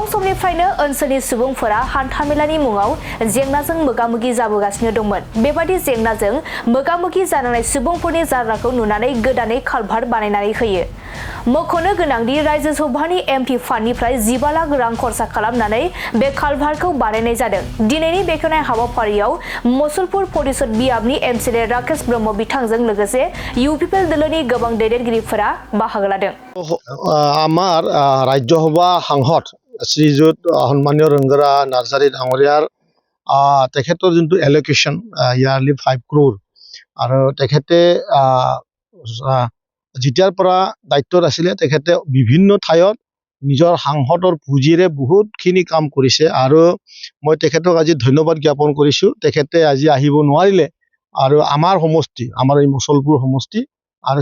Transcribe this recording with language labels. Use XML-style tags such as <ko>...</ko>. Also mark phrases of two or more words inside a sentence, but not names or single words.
<brx>समनिफ्रायनो ओनसोलनि सुबुंफोरा हान्थामेलानि मुङाव जेंनाजों मोगा-मोगि जाबोगासिनो दंमोन बेबादि जेंनाजों मोगा-मोगि जानांनाय सुबुंफोरनि जारलाखौ नुनानै गोदानै कालभार्ट बानायनानै होयो मख'नो गोनांदि रायजो सभानि एमपि फान्डनिफ्राय 15 लाख रां खरसा खालामनानै बे कालभार्टखौ बानायनाय जादों दिनैनि बेखेवनाय हाबाफारियाव मुसलपुर परिषद बियाबनि एमसिएलए राकेश ब्रह्म बिथांजों लोगोसे इउपिपिएल दलनि गोबां दैदेनगिरिफोरा बाहागो लादों</brx> <as>আমাৰ ৰাজ্যসভা সাংসদ শ্ৰীযুত সন্মানীয় ৰংগৰা নাৰ্জাৰী ডাঙৰীয়াৰ তেখেতৰ যোনটো</as> <en>এল'কেশ্যন ইয়াৰলি</en> <as>5 crore আৰু তেখেতে যেতিয়াৰ পৰা দায়িত্বত আছিলে তেখেতে বিভিন্ন ঠাইত নিজৰ সাংসদৰ পুঁজিৰে বহুতখিনি কাম কৰিছে আৰু মই তেখেতক আজি ধন্যবাদ জ্ঞাপন কৰিছোঁ তেখেতে আজি আহিব নোৱাৰিলে আৰু আমাৰ সমষ্টি আমাৰ এই মুছলপুৰ সমষ্টি আৰু</as>